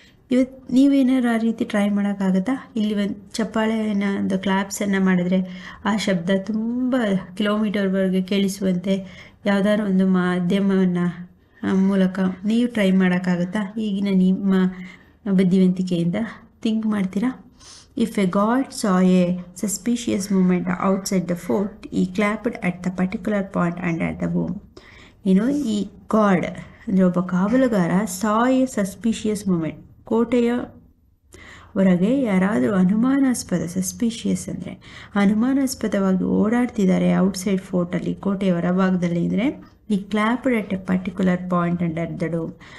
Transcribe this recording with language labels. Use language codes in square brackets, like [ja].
[kn] ಇವತ್ತು ನೀವೇನಾದ್ರು ಆ ರೀತಿ ಟ್ರೈ ಮಾಡೋಕ್ಕಾಗತ್ತಾ? ಇಲ್ಲಿ ಒಂದು ಚಪ್ಪಾಳೆಯನ್ನು ಒಂದು ಕ್ಲಾಪ್ಸನ್ನು ಮಾಡಿದ್ರೆ ಆ ಶಬ್ದ ತುಂಬ ಕಿಲೋಮೀಟರ್ವರೆಗೆ ಕೇಳಿಸುವಂತೆ ಯಾವುದಾದ್ರು ಒಂದು ಮಾಧ್ಯಮವನ್ನು ಮೂಲಕ ನೀವು ಟ್ರೈ ಮಾಡೋಕ್ಕಾಗತ್ತಾ? ಈಗಿನ ನಿಮ್ಮ ಬುದ್ಧಿವಂತಿಕೆಯಿಂದ ಥಿಂಕ್ ಮಾಡ್ತೀರಾ? [en] If a god saw a suspicious movement outside the fort, he clapped at the particular point under the boom. [kn] ಈ ಗಾಡ್ ಅಂದರೆ ಒಬ್ಬ ಕಾವಲುಗಾರ [en] saw a suspicious movement, [kn] ಕೋಟೆಯ ಹೊರಗೆ ಯಾರಾದರೂ ಸಸ್ಪಿಷಿಯಸ್ ಅಂದರೆ ಅನುಮಾನಾಸ್ಪದವಾಗಿ ಓಡಾಡ್ತಿದ್ದಾರೆ ಔಟ್ಸೈಡ್ ಫೋರ್ಟಲ್ಲಿ, ಕೋಟೆಯ ಹೊರಭಾಗದಲ್ಲಿ ಅಂದರೆ ಈ [en] Clapped at a particular point under the dome.